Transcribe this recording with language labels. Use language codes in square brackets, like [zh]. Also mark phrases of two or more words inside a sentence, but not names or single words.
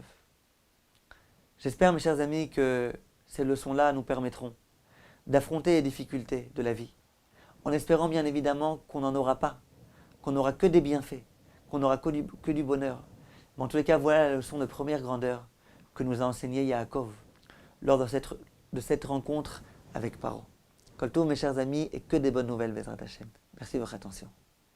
[fr] J'espère, mes chers amis, que ces leçons-là nous permettront d'affronter les difficultés de la vie, en espérant bien évidemment qu'on n'en aura pas, qu'on n'aura que des bienfaits, qu'on n'aura que du bonheur, Mais en tous les cas, voilà la leçon de première grandeur que nous a enseigné Yaakov lors de cette rencontre avec Paro. [he] כל טוב, [fr] mes chers amis, et que des bonnes nouvelles, [he] בעזרת השם. [fr] Merci de votre attention.